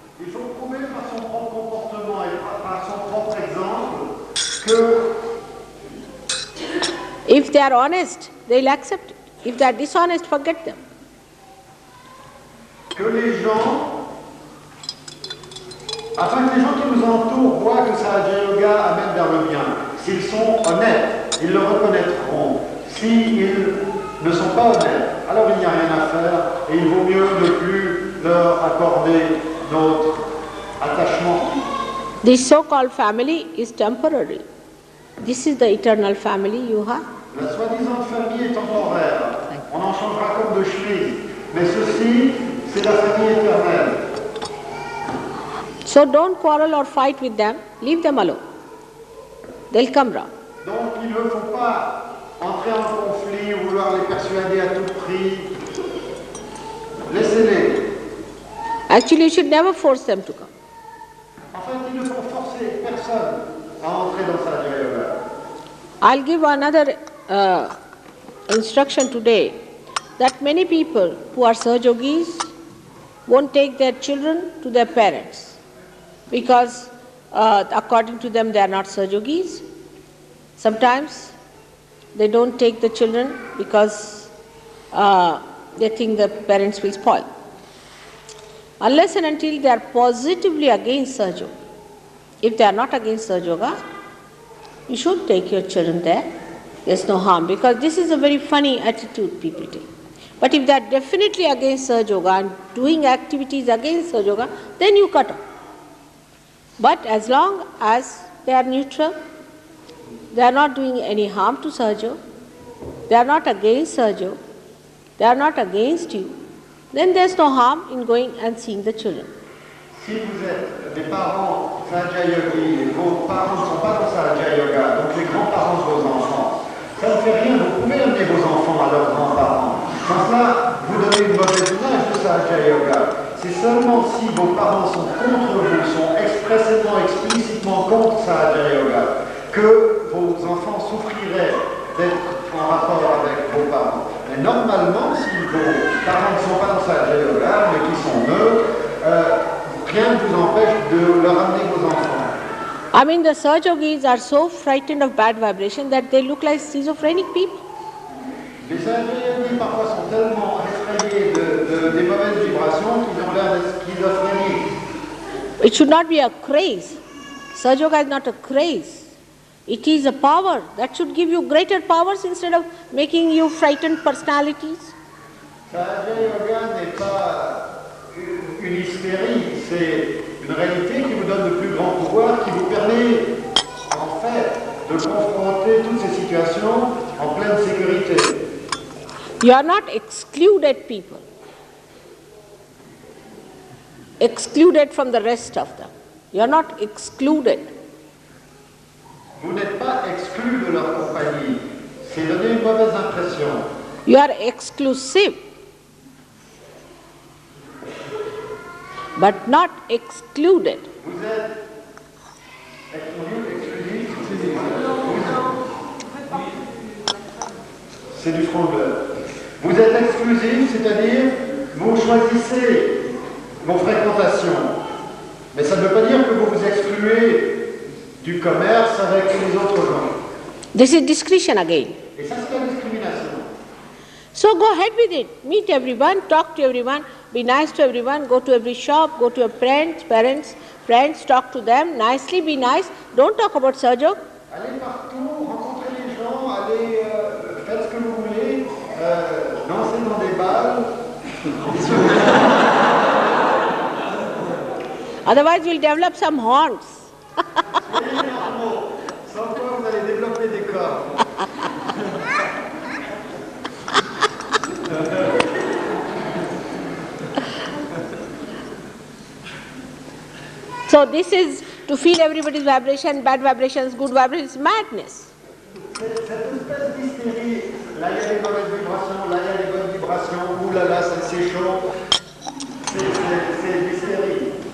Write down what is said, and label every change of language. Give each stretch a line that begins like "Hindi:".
French: Il faut prouver par son propre comportement et par son propre exemple que
English: if they are honest, they'll accept it. If they are dishonest, forget them.
French: que les gens, afin que les gens qui nous entourent voient que Sahaja Yoga amène vers le bien. S'ils sont honnêtes, ils le reconnaîtront. S'ils ne sont pas honnêtes, alors il n'y a rien à faire et il vaut mieux ne plus leur accorder notre attachement.
English: This so-called family is temporary. This is the eternal family you have.
French: La soi-disant famille est temporaire. On en changera comme de chemise. Mais ceci, c'est la famille éternelle.
English: So don't quarrel or fight with them. Leave them alone. They'll come round.
French: Donc il ne faut pas entrer en conflit ou vouloir les persuader à tout prix. Laissez-les.
English: Actually, you should never force them to come.
French: En fait, il ne faut forcer personne à entrer dans Sahaja Yoga.
English: I'll give another instruction today that many people who are Sahajogis won't take their children to their parents because according to them they are not Sahajogis. Sometimes they don't take the children because they think the parents will spoil. unless and until they are positively against Sahaja Yoga. If they are not against Sahaja Yoga, you should take your children there. There's no harm, because this is a very funny attitude people take. But if they are definitely against Sahaja Yoga and doing activities against Sahaja Yoga, then you cut off. But as long as they are neutral, they are not doing any harm to Sahaja Yoga, they are not against Sahaja Yoga, they are not against you, then there is no harm in going and seeing the children.
French: Si vous êtes des parents Sahaja Yogi et vos parents ne sont pas dans Sahaja Yoga, donc les grands-parents de vos enfants, ça ne fait rien, vous pouvez amener vos enfants à leurs grands-parents. Sans cela, vous donnez une mauvaise image de Sahaja Yoga. C'est seulement si vos parents sont contre vous, sont explicitement contre Sahaja Yoga, que vos enfants souffriraient d'être en rapport avec vos parents. Mais normalement, si vos parents ne sont pas dans Sahaja Yoga, mais qui sont neutres, rien ne vous empêche de leur amener vos enfants.
English: I mean, the Sahaja Yogis are so frightened of bad vibration that they look like schizophrenic people.
French: Les Sahaja Yogis parfois sont tellement effrayés des mauvaises vibrations qu'ils ont l'air d'être schizophréniques.
English: It should not be a craze. Sahaja Yoga is not a craze. It is a power that should give you greater powers instead of making you frightened personalities.
French: Sahaja Yoga n'est pas une hystérie, c'est une réalité qui vous donne de plus grands pouvoirs, qui vous permet en fait de confronter toutes ces situations en pleine sécurité.
English: You are not excluded people, excluded from the rest of them. You are not excluded.
French: Vous n'êtes pas exclus de leur compagnie. C'est donner une mauvaise impression.
English: You are exclusive, but not excluded.
French: Vous êtes exclusif. C'est du frangleur. Vous êtes exclusif, c'est-à-dire vous choisissez vos fréquentations. Mais ça ne veut pas dire que vous vous excluez du commerce avec les autres gens.
English: This is discretion again.
French: Et ça, c'est la discrimination.
English: So go ahead with it. Meet everyone, talk to everyone, be nice to everyone, go to every shop, go to your parents, friends, talk to them nicely, be nice. Don't talk about Sahaja Yoga.
French: Allez partout, rencontrez les gens, allez, faites ce que vous voulez, dansez dans des balles.
English: Otherwise, you'll develop some horns.
French: Soyez normaux, sans quoi vous allez développer des corps.
English: So this is to feel everybody's vibration, bad vibrations, good vibrations, madness.
French: Cette espèce d'hystérie, là il y a les mauvaises vibrations, là il y a les bonnes vibrations, oulala, c'est chaud, c'est l'hystérie.